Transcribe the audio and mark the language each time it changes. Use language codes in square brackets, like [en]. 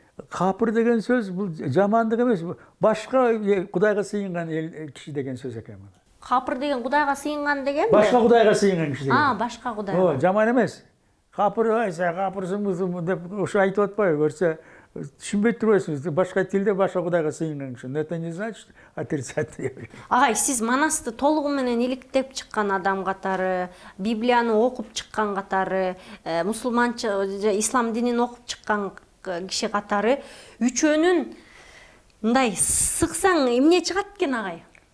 [ky] Капыр деген сөз бул жамандык эмес, башка Кудайга сыйынган киши деген сөз экен. Капыр деген Кудайга сыйынган деген? Башка Кудайга сыйынган киши деген. Башка Кудайга. Жаман эмес. Капыр, сен капырсың деп ошо айтып атпайбы, көрсө түшүнбөй турбайсыңыз. Башка тилде башка Кудайга сыйынган киши. [ru] Это не значит отрицательно. [ky] Агай, сиз манасты толугу менен иликтеп чыккан адам катары, Библияны окуп чыккан катары, мусулманча, ислам динин окуп чыккан киши катары, үчөөнүн мындай сыксаң эмне чыгат экен агай?